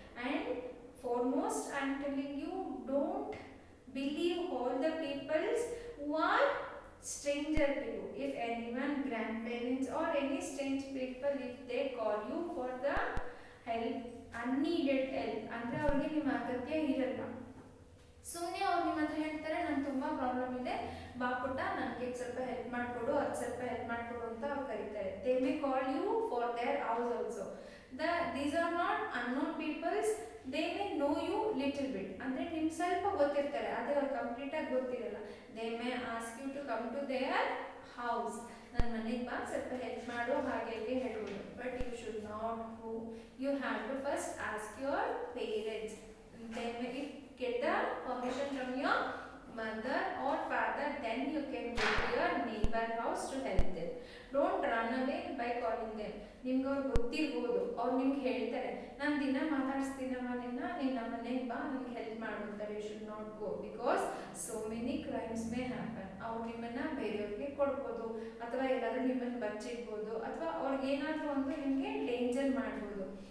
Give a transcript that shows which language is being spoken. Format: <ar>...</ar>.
<en>And foremost, I am telling you, don't believe all the people who are stranger to you. If anyone, grandparents or any strange people, if they call you for the help, unneeded help,</en> <kn>ಅಂದ್ರೆ ಅವ್ರಿಗೆ ನಿಮ್ಮ ಅಗತ್ಯ ಇರಲ್ಲ. ಸುಮ್ಮನೆ ಅವ್ರು ನಿಮ್ಮ ಹತ್ರ ಹೇಳ್ತಾರೆ ನಂಗೆ ತುಂಬ ಪ್ರಾಬ್ಲಮ್ ಇದೆ, ಬಾ ಪುಟ್ಟ ನನಗೆ ಸ್ವಲ್ಪ ಹೆಲ್ಪ್ ಮಾಡಿಕೊಡು, ಅದು ಸ್ವಲ್ಪ ಹೆಲ್ಪ್ ಮಾಡಿಕೊಡು ಅಂತ ಅವ್ರು ಕರೀತಾರೆ.</kn> <en>They may call you for their house also. These are not unknown peoples. They may know you little bit,</en> <kn>ಅಂದರೆ ನಿಮ್ಗೆ ಸ್ವಲ್ಪ ಗೊತ್ತಿರ್ತಾರೆ, ಆದರೆ ಅವ್ರು ಕಂಪ್ಲೀಟಾಗಿ ಗೊತ್ತಿರಲ್ಲ.</kn> <en>They may ask you to come to their house.</en> <kn>ನನ್ನ ಮನೆಗೆ ಬಾ, ಸ್ವಲ್ಪ ಹೆಲ್ಪ್ ಮಾಡು, ಹಾಗೆ ಹೇಳ್ಬೋದು.</kn> <en>But you should not go. You have to first ask your parents. They may get the permission from your mother or father, then you can go to your neighbor house to help them. Don't run away by calling them.</en> <kn>ನಿಮ್ಗೆ ಅವ್ರು ಗೊತ್ತಿರ್ಬೋದು, ಅವ್ರು ನಿಮ್ಗೆ ಹೇಳ್ತಾರೆ ನಾನು ದಿನ ಮಾತಾಡಿಸ್ತೀನಮ್ಮ ನಿನ್ನ, ನೀನು ನಮ್ಮ ಮನೆಗೆ ಬಾ, ನಿಮ್ಗೆ ಹೆಲ್ಪ್ ಮಾಡ್ಬಿಡ್ತಾರೆ.</kn> <en>You should not go because so many crimes may happen.</en> <kn>ಅವ್ರು ನಿಮ್ಮನ್ನು ಬೇರೆಯವ್ರಿಗೆ ಕೊಡ್ಬೋದು, ಅಥವಾ ಎಲ್ಲಾದರೂ ನಿಮ್ಮನ್ನು ಬಚ್ಚಿಡ್ಬೋದು, ಅಥವಾ ಅವ್ರಿಗೆ ಏನಾದರೂ ಒಂದು ನಿಮಗೆ ಡೇಂಜರ್ ಮಾಡ್ಬೋದು.</kn>